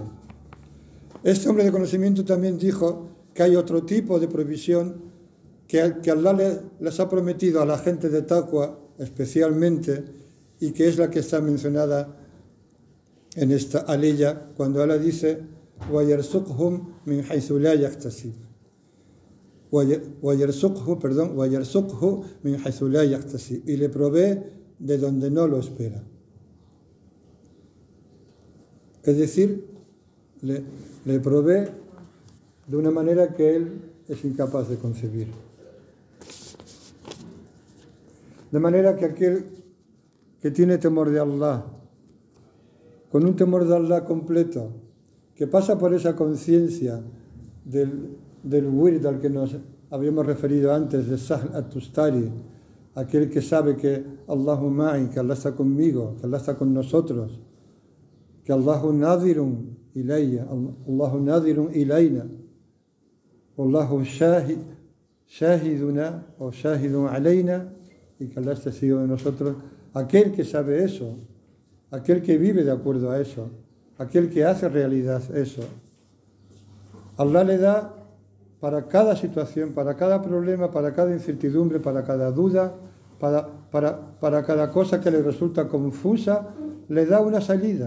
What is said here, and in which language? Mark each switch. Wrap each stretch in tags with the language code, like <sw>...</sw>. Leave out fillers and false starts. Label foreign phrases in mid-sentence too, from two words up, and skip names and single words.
<es>Este hombre de conocimiento también dijo que hay otro tipo de provisión que Allah les ha prometido a la gente de Taqwa especialmente, y que es la que está mencionada en esta aleya cuando Allah dice:</es> <ar>وَيَرْزُقْهُمْ مِنْ حَيْثُ لَا يَحْتَسِبُ وَيَرْزُقْهُ مِنْ حَيْثُ لَا يَحْتَسِبُ,</ar> <es>y le provee de donde no lo espera. Es decir, le provee de una manera que él es incapaz de concebir. De manera que aquel que tiene temor de Allah, con un temor de Allah completo, que pasa por esa conciencia del wird al que nos habíamos referido antes, de Sahl at-Tustari, aquel que sabe que</es> <ar>الله معي,</ar> <es>que Allah está conmigo, que Allah está con nosotros, que</es> <ar>الله ناظر إليّ، الله ناظر إلينا، الله شاهدنا</ar> <es>o</es> <ar>شاهد علينا,</ar> <es>y que Allah está testigo de nosotros. Aquel que sabe eso, aquel que vive de acuerdo a eso, aquel que hace realidad eso, Allah le da para cada situación, para cada problema, para cada incertidumbre, para cada duda, para cada cosa que le resulta confusa, le da una salida.</es>